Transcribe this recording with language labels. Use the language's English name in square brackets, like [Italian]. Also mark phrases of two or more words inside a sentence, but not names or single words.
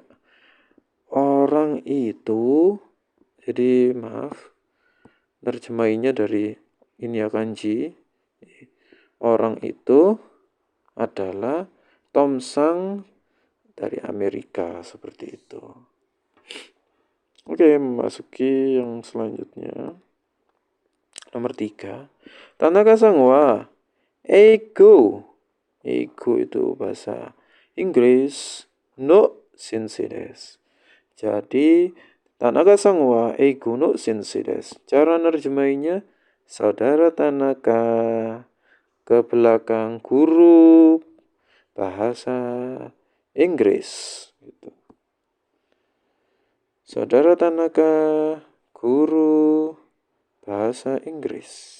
[Indonesian] Orang itu, jadi maaf, nerjemahinnya dari ini ya kanji. Orang itu adalah Tom Sang dari Amerika, seperti itu. Oke, memasuki yang selanjutnya. Nomor 3. [Japanese] 田中さんは英語. [Indonesian] Eigo itu bahasa Inggris. [Japanese] の先生です. Jadi 田中さんは英語の先生です. [Indonesian] Cara nerjemahinya, saudara Tanaka ke belakang guru bahasa Inggris. Gitu. Saudara Tanaka guru bahasa Inggris.